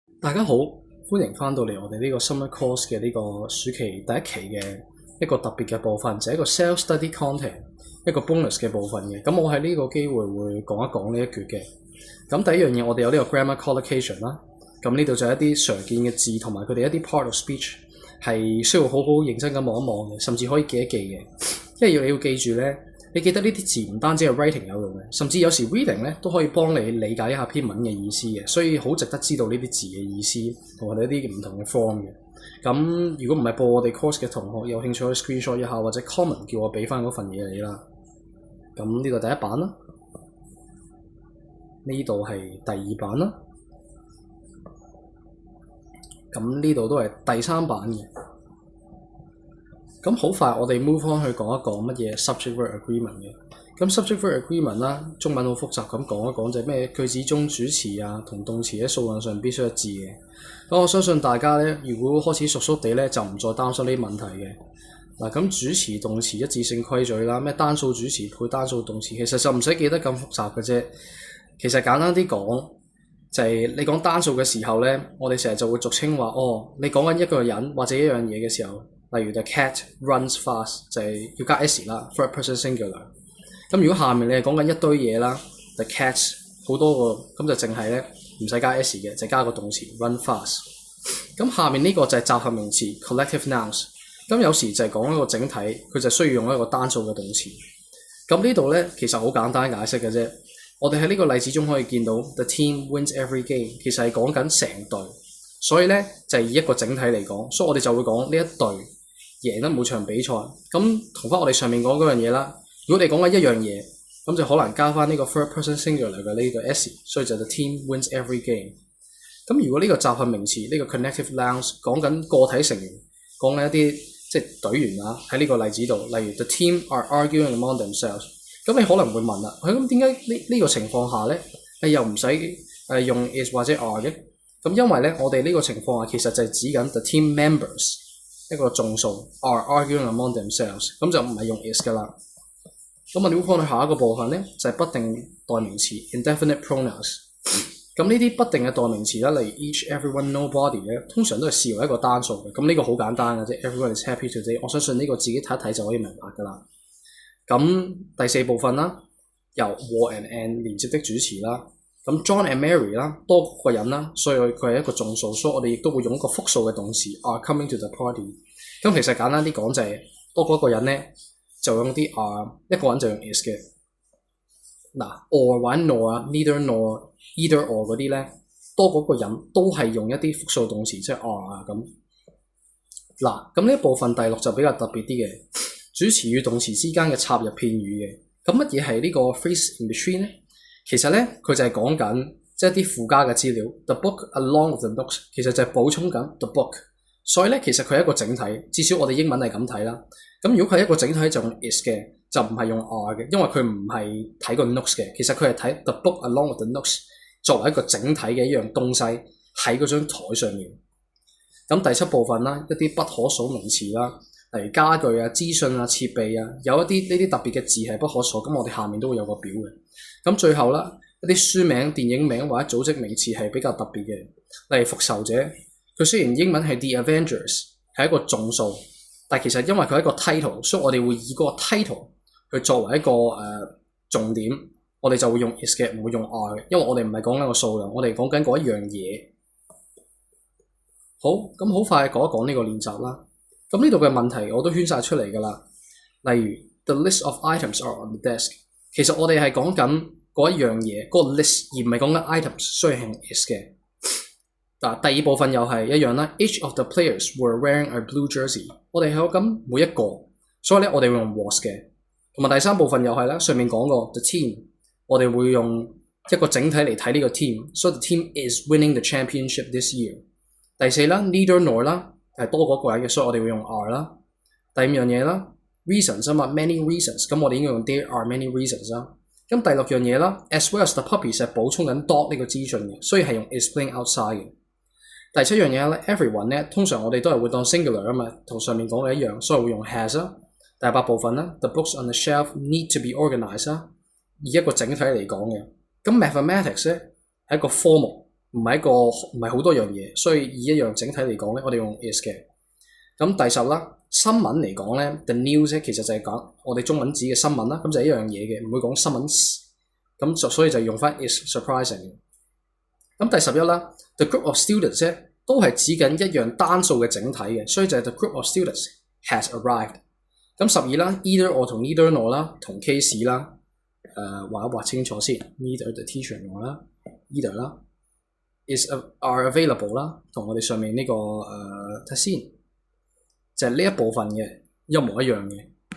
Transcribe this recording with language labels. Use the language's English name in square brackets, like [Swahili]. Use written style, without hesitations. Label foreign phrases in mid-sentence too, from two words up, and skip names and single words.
[Cantonese] 大家好，歡迎翻到嚟我哋呢個 [English] Summer Course [Cantonese] 嘅呢個暑期第一期嘅一個特別嘅部分，就係一個 [English] Self Study Content， [Cantonese] 一個 bonus 嘅部分嘅。咁我喺呢個機會會講一講呢一橛嘅。咁第一樣嘢，我哋有呢個 [English] grammar collocation [Cantonese] 啦。咁呢度就係一啲常見嘅字同埋佢哋一啲 [English] part of speech [Cantonese] 係需要好好認真咁望一望嘅，甚至可以記一記嘅。因為你要記住咧，你記得呢啲字唔單止係 writing 有用嘅，甚至有時 reading 咧都可以幫你理解一下篇文嘅意思嘅，所以好值得知道呢啲字嘅意思同埋一啲唔同嘅 form 嘅。咁如果唔係報我哋 course 嘅同學有興趣可以 screenshot 一下或者 comment 叫我俾翻嗰份嘢你啦。咁呢度第一版啦，呢度係第二版啦，咁呢度都係第三版嘅。咁好快，我哋 [English] move on [Cantonese] 去講一講乜嘢 [English] subject-verb agreement [Cantonese] 嘅。咁 [English] subject-verb agreement [Cantonese] 啦，中文好複雜咁講一講，就係咩句子中主詞啊同動詞喺數量上必須一致嘅。咁我相信大家咧，如果開始熟熟地咧，就唔再擔心呢啲問題嘅。嗱，咁主詞動詞一致性規矩啦，咩單數主詞配單數動詞，其實就唔使記得咁複雜嘅啫。其實簡單啲講，就係你講單數嘅時候咧，我哋成日就會俗稱話，你講緊一個人或者一樣嘢嘅時候。 [English] 例如 the cat runs fast [Cantonese] 就係要加 [English] s 啦 ，third person singular。 [Cantonese] 咁如果下面你係講緊一堆嘢啦 ， [English] the cats [Cantonese] 好多個，咁就淨係咧唔使加 s 嘅，就加個動詞 [English] run fast。 [Cantonese] 咁下面呢個就係集合名詞 [English] collective nouns。 [Cantonese] 咁有時就係講一個整體，佢就需要用一個單數嘅動詞。咁呢度咧其實好簡單解釋嘅啫。我哋喺呢個例子中可以見到 [English] the team wins every game， [Cantonese] 其實係講緊成隊，所以咧就係以一個整體嚟講，所以我哋就會講呢一隊贏得每場比賽。咁同翻我哋上面講嗰樣嘢啦，如果你講緊一樣嘢，咁就可能加翻呢個 [English] third person singular [Cantonese] 嘅呢個 s， 所以就 [English] the team wins every game。 [Cantonese] 咁如果呢個集合名詞呢個 [English] connective nouns [Cantonese] 講緊個體成員，講緊一啲即係隊員啊，喺呢個例子度，例如 [English] the team are arguing among themselves， [Cantonese] 咁你可能會問啦，咁點解呢個情況下咧又唔使用 is 或者 are 嘅？咁因為咧我哋呢個情況下其實就係指緊 [English] the team members。 [Cantonese] 一個眾數 [English] are arguing among themselves， [Cantonese] 咁就唔係用 is 噶啦。咁我哋會講到下一個部分咧，就係不定代名詞 [English] indefinite pronouns。 [Cantonese] 咁呢啲不定嘅代名詞啦，例如 [English] each、everyone、nobody [Cantonese] 咧，通常都係視為一個單數嘅。咁呢個好簡單嘅啫 ， [English] everyone is happy today。 [Cantonese] 我相信呢個自己睇一睇就可以明白噶啦。咁第四部分啦，由和 and 連接的主詞啦。咁 John and Mary 啦，多個人啦，所以佢係一個眾數，所以我哋亦都會用一個複數嘅動詞 [English] are coming to the party。 [Cantonese] 咁其實簡單啲講就係多過一個人咧，就用啲 are， 一個人就用 is 嘅。嗱 or 或者 nor 啊 ， [English] neither nor either or [Cantonese] 嗰啲咧，多過一個人都係用一啲複數動詞，即係 are 啊咁。嗱，咁呢一部分第六就比較特別啲嘅，主詞與動詞之間嘅插入片語嘅。咁乜嘢係呢個 [English] phrase in between [Cantonese] 咧？其實咧，佢就係講緊即係啲附加嘅資料 ， [English] the book along with the notes， [Cantonese] 其實就係補充緊 [English] the book。 [Cantonese] 所以咧，其實佢係一個整體，至少我哋英文係咁睇啦。咁如果佢係一個整體就用 is 嘅，就唔係用 are 嘅，因為佢唔係睇個 notes 嘅。其實佢係睇 [English] the book along with the notes [Cantonese] 作為一個整體嘅一樣東西喺嗰張台上面。咁第七部分啦，一啲不可數名詞啦，例如家具啊、資訊啊、設備啊，有一啲呢啲特別嘅字係不可數，咁我哋下面都會有個表嘅。咁最後啦，一啲書名、電影名或者組織名詞係比較特別嘅，例如復仇者，佢雖然英文係 The Avengers 係一個眾數，但其實因為佢係一個 title， 所以我哋會以嗰個 title 去作為一個重點，我哋就會用 is 嘅，唔會用 are 嘅，因為我哋唔係講緊個數量，我哋講緊嗰一樣嘢。好，咁好快講一講呢個練習啦。咁呢度嘅問題我都圈晒出嚟㗎啦，例如 [English] The list of items are on the desk。 [Cantonese] 其實我哋係講緊嗰一樣嘢，嗰個 list， 而唔係講緊 items， 所以係 is 嘅。嗱，第二部分又係一樣啦。 [English] Each of the players were wearing a blue jersey。 [Cantonese] 我哋係講緊每一個，所以咧我哋會用 was 嘅。同埋第三部分又係啦，上面講過 the team，我哋會用一個整體嚟睇呢個 team， 所以 [English] the team is winning the championship this year。 [Cantonese] 第四啦 ， [English] neither nor [Cantonese] 啦，係多過一個人嘅，所以我哋會用 are 啦。第五樣嘢啦。reasons 啊嘛 ， [English] many reasons， [Cantonese] 咁我哋應該用 [English] there are many reasons [Cantonese] 啦。咁第六樣嘢啦 ， [English] as well as the puppies [Cantonese] 係補充緊 dog 呢個資訊嘅，所以係用 [English] is playing outside [Cantonese] 嘅。第七樣嘢咧 ，everyone 咧，通常我哋都係會當 singular 啊嘛，同上面講嘅一樣，所以會用 has 啦。第八部分啦 ， [English] the books on the shelf need to be organised [Cantonese] 啦，以一個整體嚟講嘅。咁 mathematics 咧係一個科目， 唔係好多樣嘢，所以以一樣整體嚟講咧，我哋用 is 嘅。咁第10啦，新聞嚟講咧 ， [English] the news [Cantonese] 咧其實就係講我哋中文指嘅新聞啦，咁就係一樣嘢嘅，唔會講新聞。咁所以就用翻 [English] is surprising。 [Cantonese] 咁第11啦 ， [English] the group of students [Cantonese] 咧都係指緊一樣單數嘅整體嘅，所以就係 [English] the group of students has arrived。 [Cantonese] 咁12啦 ， [English] either or [Cantonese] 同 [English] neither nor [Cantonese] 啦，同 case 啦，畫一畫清楚先 ， [English] neither the teacher nor [Cantonese] 啦 ，either 啦 ， [English] is are available [Cantonese] 啦，同我哋上面呢個睇先。就係呢一部分嘅一模一樣嘅。